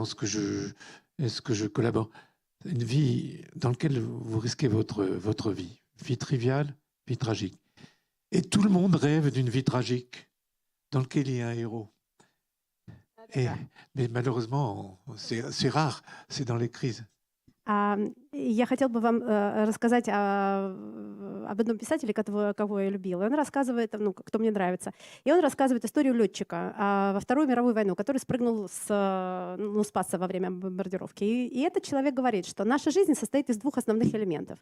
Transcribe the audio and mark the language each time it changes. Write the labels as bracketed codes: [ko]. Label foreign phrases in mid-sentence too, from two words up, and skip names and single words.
[fr] Est-ce que je collabore? Une vie dans laquelle vous risquez votre vie. Vie triviale, vie tragique. Et tout le monde rêve d'une vie tragique dans laquelle il y a un héros. Mais malheureusement, c'est rare, c'est dans les crises. [ru] Я хотела бы вам рассказать об одном писателе, кого я любила. Он рассказывает, кто мне нравится. И он рассказывает историю летчика во Вторую мировую войну, который спрыгнул, спасся во время бомбардировки. И этот человек говорит, что наша жизнь состоит из двух основных элементов.